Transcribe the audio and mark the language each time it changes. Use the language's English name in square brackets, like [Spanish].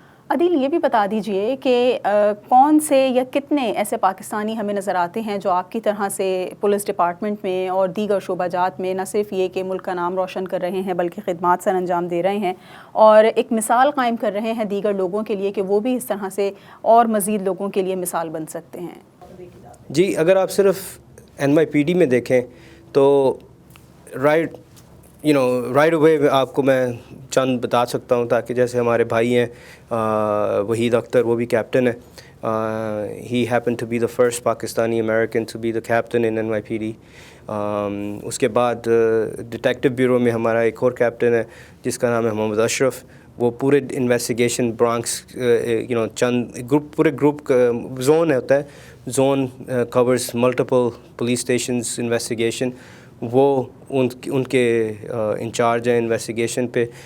[Urdu] عدیل، یہ بھی بتا دیجئے کہ کون سے یا کتنے ایسے پاکستانی ہمیں نظر آتے ہیں جو آپ کی طرح سے پولیس ڈپارٹمنٹ میں اور دیگر شعبہ جات میں نہ صرف یہ کہ ملک کا نام روشن کر رہے ہیں بلکہ خدمات سر انجام دے رہے ہیں اور ایک مثال قائم کر رہے ہیں دیگر لوگوں کے لیے کہ وہ بھی اس طرح سے اور مزید لوگوں کے لیے مثال بن سکتے ہیں؟ جی، اگر آپ صرف NYPD میں دیکھیں تو رائٹ اوے آپ کو میں چند بتا سکتا ہوں، تاکہ جیسے ہمارے بھائی ہیں وحید اختر، وہ بھی کیپٹن ہے. [English] He happen to be the first Pakistani American to be the captain in NYPD. [Urdu] اس کے بعد ڈیٹیکٹیو بیورو میں ہمارا ایک اور کیپٹن ہے جس کا نام ہے محمد اشرف. وہ پورے انویسٹیگیشن برانکس چند پورے گروپ زون ہوتا ہے، zone covers multiple police stations investigation, وہ ان کے انچارج ہیں انویسٹیگیشن پہ.